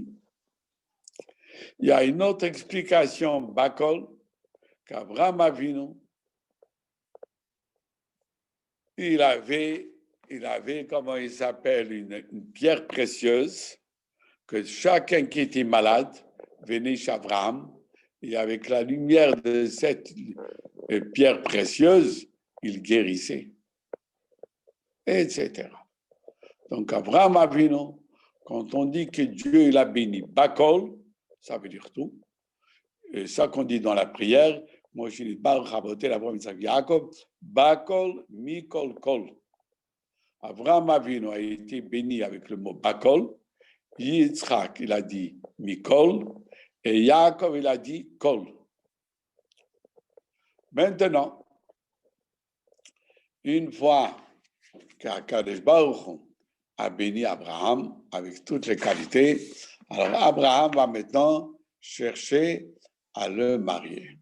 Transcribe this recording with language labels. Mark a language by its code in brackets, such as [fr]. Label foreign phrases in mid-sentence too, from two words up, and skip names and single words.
[fr] Il y a une autre explication, Bakol, qu'Abraham Avinu, il avait, comment il s'appelle, une pierre précieuse, que chacun qui était malade venait chez Abraham, et avec la lumière de cette pierre précieuse, il guérissait, etc. Donc, Abraham Avinu, quand on dit que Dieu il a béni Bakol, ça veut dire tout. Et ça qu'on dit dans la prière, moi je dis [he] ברוך רבותל אברהם יצחק יעקב בכל מכל כל. [fr] Abraham Avinu a été béni avec le mot Bakol. Yitzhak, il a dit Mikol. Et Yaakov, il a dit Kol. Maintenant, une fois qu' [he] הקדוש ברוך הוא [fr] a béni Abraham avec toutes les qualités, alors Abraham va maintenant chercher à le marier.